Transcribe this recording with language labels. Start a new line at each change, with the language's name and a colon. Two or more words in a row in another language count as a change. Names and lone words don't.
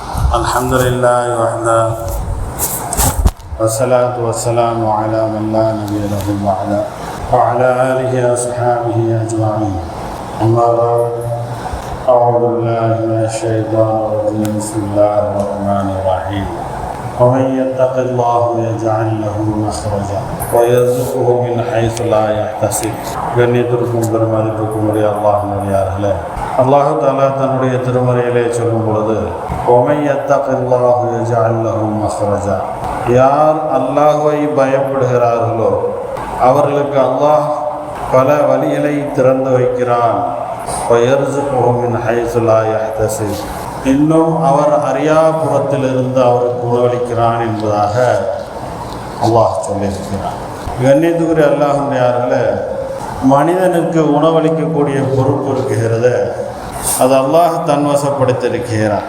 Arabic: الحمد لله وحده والصلاة والسلام على من لا نبي له بعده وعلى آله وأصحابه أجمعين. أما بعد، أعوذ بالله من الشيطان الرجيم. بسم الله الرحمن الرحيم. ومن يتق الله يجعل له مخرجا ويرزقه من حيث لا يحتسب.
Tamil: கண்ணியத்திற்கும் பெருமதிப்புக்கும் உரிய அல்லாஹ்வினர்களே, அல்லாஹ் தஆலா தன்னுடைய திருமறையிலே சொல்லும் பொழுது,
Arabic: ومن يتق الله يجعل له مخرجا,
Tamil: யார் அல்லாஹ்வை பயப்படுகிறார்களோ அவர்களுக்கு அல்லாஹ் பல வழிகளை திறந்து வைக்கிறான்.
Arabic: ويرزقه من حيث لا يحتسب,
Tamil: இன்னும் அவர் அறியாபுறத்திலிருந்து அவருக்கு உணவளிக்கிறான் என்பதாக அல்லாஹ் சொல்லியிருக்கிறான். கண்ணியத்துக்குரிய அல்லாஹ்வினர்களே, மனிதனுக்கு உணவளிக்கக்கூடிய பொறுப்பு இருக்கிறது, அது அல்லாஹ் தன்வசப்படுத்தியிருக்கிறான்.